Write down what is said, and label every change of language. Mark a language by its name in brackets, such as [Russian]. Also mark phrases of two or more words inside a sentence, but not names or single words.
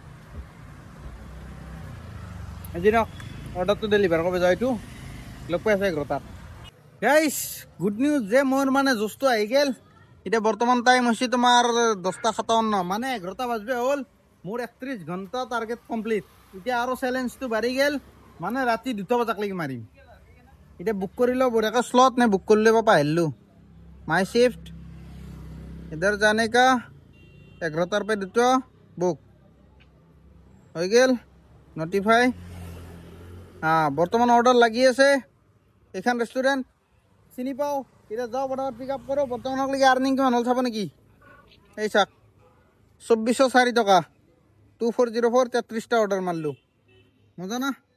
[Assamese] আজি ন অৰ্ডাৰটো ডেলিভাৰ কৰিব যাওঁ এইটো লগ পাই আছে 11টাত [English] guys good news [Assamese] যে মোৰ মানে জোচটো আহি গ'ল এতিয়া বৰ্তমান টাইম হৈছে তোমাৰ 10:57 মানে 11টা বাজবে হ'ল মোৰ 31 ঘণ্টা [English] target complete [Assamese] এতিয়া আৰু চেলেঞ্জটো বাঢ়ি গ'ল মানে ৰাতি 2টা বজাক লাগি মাৰিম এতিয়া বুক কৰিলেও বঢ়িয়াকৈ শ্লট নে বুক কৰিলে বা পাহৰিলোঁ [English] my shift [Hindi] इधर जाने का [Assamese] 11টাৰ পৰা 2টা বুক হৈ গ'ল নটিফাই বৰ্তমান অৰ্ডাৰ লাগি আছে এইখন ৰেষ্টুৰেণ্ট চিনি পাওঁ এতিয়া যাওঁ পটাপট [English] pick up [Assamese] কৰোঁ বৰ্তমানলৈকে আৰ্নিং কিমান হ'ল চাব নেকি এই চাওক 2404 টকা 2404 33টা অৰ্ডাৰ মাৰিলোঁ মজা না